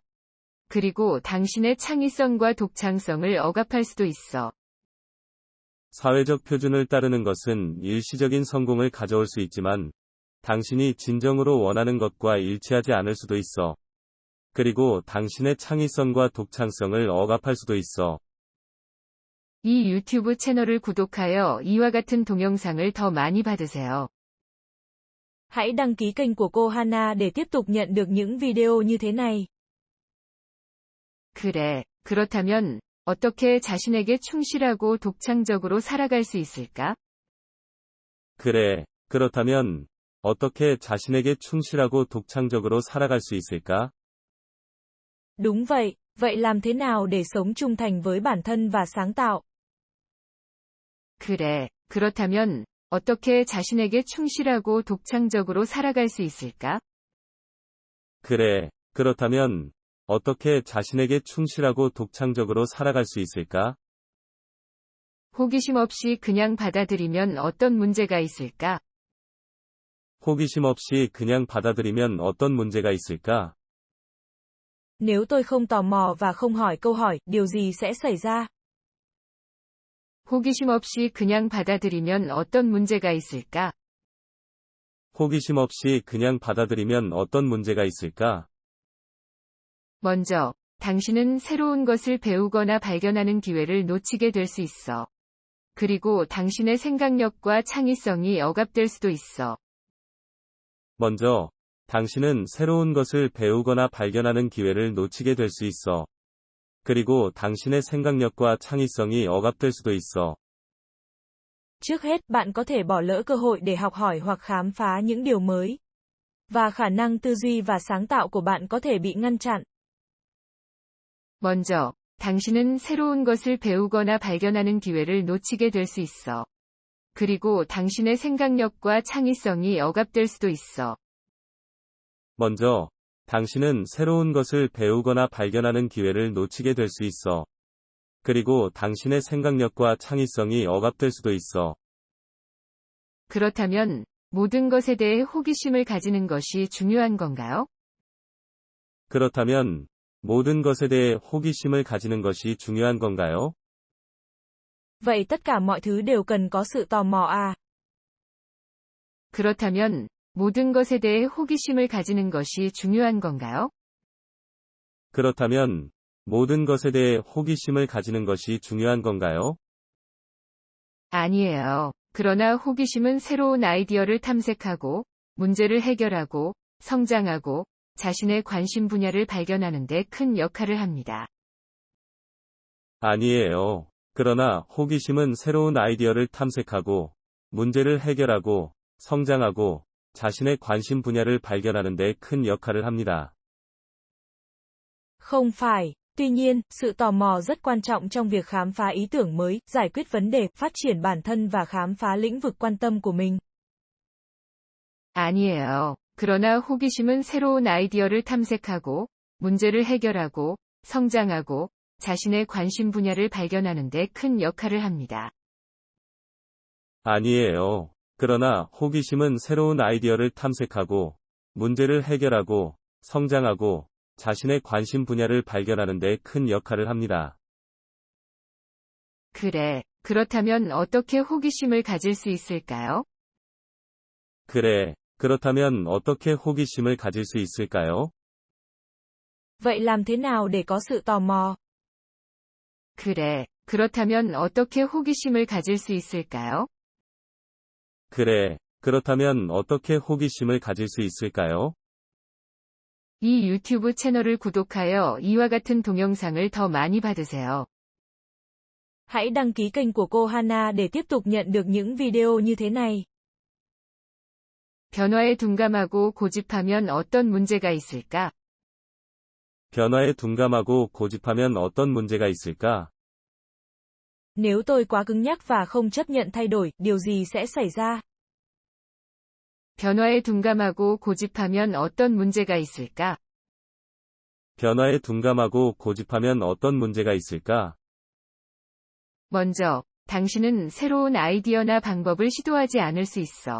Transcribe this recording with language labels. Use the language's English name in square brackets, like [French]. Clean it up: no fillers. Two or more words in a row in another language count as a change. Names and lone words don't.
[Korean] 그리고 당신의 창의성과 독창성을 억압할 수도 있어. 사회적 표준을 따르는 것은 일시적인 성공을 가져올 수 있지만, 당신이 진정으로 원하는 것과 일치하지 않을 수도 있어. 그리고 당신의 창의성과 독창성을 억압할 수도 있어. 이 유튜브 채널을 구독하여 이와 같은 동영상을 더 많이 받으세요. [Vietnamese] Hãy đăng ký kênh của cô Hana để tiếp tục nhận được những video như thế này. [Korean] 그래. 그렇다면, 어떻게 자신에게 충실하고 독창적으로 살아갈 수 있을까? 그래. 그렇다면, 어떻게 자신에게 충실하고 독창적으로 살아갈 수 있을까? [Vietnamese] Đúng vậy, vậy làm thế nào để sống trung thành với bản thân và sáng tạo? [Korean] 그래. 그렇다면, 어떻게 자신에게 충실하고 독창적으로 살아갈 수 있을까? 그래. 그렇다면, 어떻게 자신에게 충실하고 독창적으로 살아갈 수 있을까? 호기심 없이 그냥 받아들이면 어떤 문제가 있을까? 호기심 없이 그냥 받아들이면 어떤 문제가 있을까? [Vietnamese] Nếu tôi không tò mò và không hỏi câu hỏi, điều gì sẽ xảy ra? [Korean] 호기심 없이 그냥 받아들이면 어떤 문제가 있을까? 호기심 없이 그냥 받아들이면 어떤 문제가 있을까? 먼저, 당신은 새로운 것을 배우거나 발견하는 기회를 놓치게 될 수 있어. 그리고 당신의 생각력과 창의성이 억압될 수도 있어. 먼저, 당신은 새로운 것을 배우거나 발견하는 기회를 놓치게 될 수 있어. 그리고 당신의 생각력과 창의성이 억압될 수도 있어. [Vietnamese] Trước hết, bạn có thể bỏ lỡ cơ hội để học hỏi hoặc khám phá những điều mới. Và khả năng tư duy và sáng tạo của bạn có thể bị ngăn chặn. [Korean] 먼저, 당신은 새로운 것을 배우거나 발견하는 기회를 놓치게 될 수 있어. 그리고 당신의 생각력과 창의성이 억압될 수도 있어. 먼저, 당신은 새로운 것을 배우거나 발견하는 기회를 놓치게 될 수 있어. 그리고 당신의 생각력과 창의성이 억압될 수도 있어. 그렇다면 모든 것에 대해 호기심을 가지는 것이 중요한 건가요? 그렇다면 모든 것에 대해 호기심을 가지는 것이 중요한 건가요? [Vietnamese] Vậy tất cả mọi thứ đều cần có sự tò mò à? [Korean] 그렇다면 모든 것에 대해 호기심을 가지는 것이 중요한 건가요? 그렇다면 모든 것에 대해 호기심을 가지는 것이 중요한 건가요? 아니에요. 그러나 호기심은 새로운 아이디어를 탐색하고, 문제를 해결하고, 성장하고, 자신의 관심 분야를 발견하는 데 큰 역할을 합니다. 아니에요. 그러나 호기심은 새로운 아이디어를 탐색하고, 문제를 해결하고, 성장하고, 자신의 관심 분야를 발견하는 데 큰 역할을 합니다. [Vietnamese] Không phải. Tuy nhiên, sự tò mò rất quan trọng trong việc khám phá ý tưởng mới, giải quyết vấn đề, phát triển bản thân và khám phá lĩnh vực quan tâm của mình. [Korean] 아니에요. 그러나 호기심은 새로운 아이디어를 탐색하고, 문제를 해결하고, 성장하고, 자신의 관심 분야를 발견하는 데 큰 역할을 합니다. 아니에요. 그러나 호기심은 새로운 아이디어를 탐색하고, 문제를 해결하고, 성장하고, 자신의 관심 분야를 발견하는 데 큰 역할을 합니다. 그래. 그렇다면 어떻게 호기심을 가질 수 있을까요? 그래. 그렇다면 어떻게 호기심을 가질 수 있을까요? [Vietnamese] Vậy làm thế nào để có sự tò mò? [Korean] 그래. 그렇다면 어떻게 호기심을 가질 수 있을까요? 그래. 그렇다면 어떻게 호기심을 가질 수 있을까요? 이 유튜브 채널을 구독하여 이와 같은 동영상을 더 많이 받으세요. [Vietnamese] Hãy đăng ký kênh của cô Hana để tiếp tục nhận được những video như thế này. [Korean] 변화에 둔감하고 고집하면 어떤 문제가 있을까? 변화에 둔감하고 고집하면 어떤 문제가 있을까? [Vietnamese] Nếu tôi quá cứng nhắc và không chấp nhận thay đổi, điều gì sẽ xảy ra? [Korean] 변화에 둔감하고 고집하면 어떤 문제가 있을까? 변화에 둔감하고 고집하면 어떤 문제가 있을까? 먼저, 당신은 새로운 아이디어나 방법을 시도하지 않을 수 있어.